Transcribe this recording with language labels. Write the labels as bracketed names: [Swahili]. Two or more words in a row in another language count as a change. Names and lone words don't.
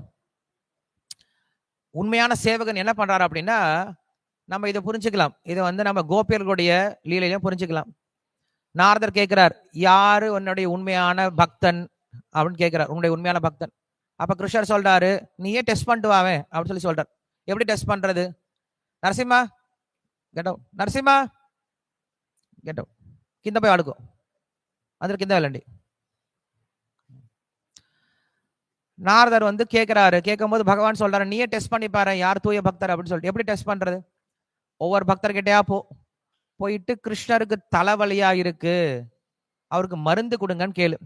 [Tamil] உண்மையான சேவகன் என்ன பண்றாரு அப்படின்னா, நம்ம இதை புரிஞ்சுக்கலாம். இதை வந்து நம்ம கோபியர்களுடைய லீலையிலும் புரிஞ்சுக்கலாம். நாரதர் கேட்கிறார், யாரு உன்னுடைய உண்மையான பக்தன் அப்படின்னு கேட்கிறார், உன்னுடைய உண்மையான பக்தன். அப்ப கிருஷ்ணர் சொல்றாரு, நீயே டெஸ்ட் பண்ணிட்டு வாவே அப்படின்னு சொல்லி சொல்றாரு. எப்படி டெஸ்ட் பண்றது? [Telugu] నరసింహ [English] get out, [Telugu] నరసింహ [English] get out, [Telugu] కింద పోయి ఆడుకో, అందరు కింద వెళ్ళండి. [Tamil] நாரதர் வந்து கேட்கிறாரு. கேட்கும்போது பகவான் சொல்றாரு, நீயே டெஸ்ட் பண்ணி பாரு யார் தூய பக்தர் அப்படின்னு சொல்லிட்டு. எப்படி டெஸ்ட் பண்றது? ஒவ்வொரு பக்தர்கிட்டயா போயிட்டு கிருஷ்ணருக்கு தலைவலியா இருக்கு, அவருக்கு மருந்து கொடுங்கன்னு கேளு.